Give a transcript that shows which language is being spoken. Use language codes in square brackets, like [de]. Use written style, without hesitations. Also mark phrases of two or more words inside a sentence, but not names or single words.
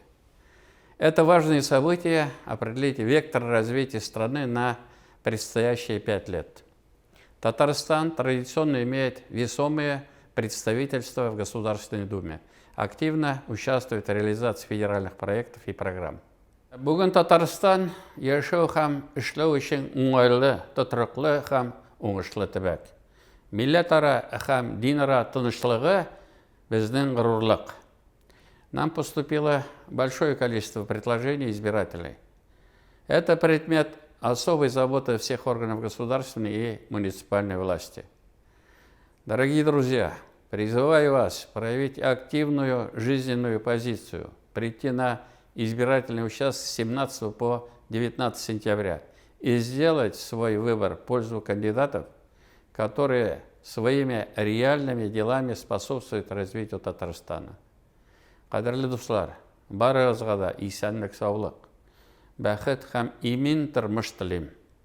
[ru] Это важные события определить вектор развития страны на предстоящие 5 лет. Татарстан традиционно имеет весомые представительства в Государственной Думе, активно участвует в реализации федеральных проектов и программ. [tt] Бүгін Татарстан яшәү һәм эшләү өчен уңайлы, тотрыклы һәм уңышлы төбәк. Милләтара һәм динара тынычлыгы безнең горурлык. [ru] Нам поступило большое количество предложений избирателей. Это предмет особой заботы всех органов государственной и муниципальной власти. Дорогие друзья, призываю вас проявить активную жизненную позицию, прийти на избирательный участок с 17 по 19 сентября и сделать свой выбор в пользу кандидатов, которые своими реальными делами способствуют развитию Татарстана. [tt] Кадерле дуслар, барыгызга да исәнлек, саулык, бәхет һәм имин тормыш телим.